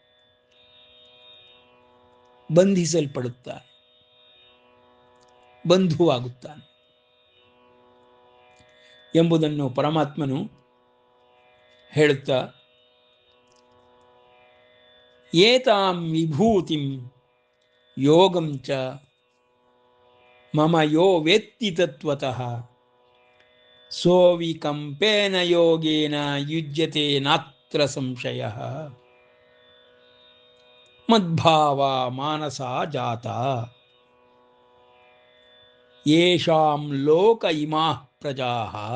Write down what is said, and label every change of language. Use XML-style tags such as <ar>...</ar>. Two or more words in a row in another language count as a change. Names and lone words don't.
<kn>ಬಂಧಿಸಲ್ಪಡುತ್ತಾನೆ, ಬಂಧುವಾಗುತ್ತಾನೆ ಎಂಬುದನ್ನು ಪರಮಾತ್ಮನು ಹೇಳುತ್ತಾ,</kn> <sa>ಏತಾಂ ವಿಭೂತಿಂ ಯೋಗಂ ಚ ಮಮ ಯೋ ವೇತ್ತಿ ತತ್ವತಃ ಸೋ ವಿಕಂಪೇನ ಯೋಗೇನ ಯುಜ್ಯತೆ ನಾತ್ರ ಸಂಶಯಃ. ಮದ್ಭಾವ ಮಾನಸಾ ಜಾತ ಯೇಷಾಂ ಲೋಕ ಇಮಾಃ ಪ್ರಜಾಃ.</sa>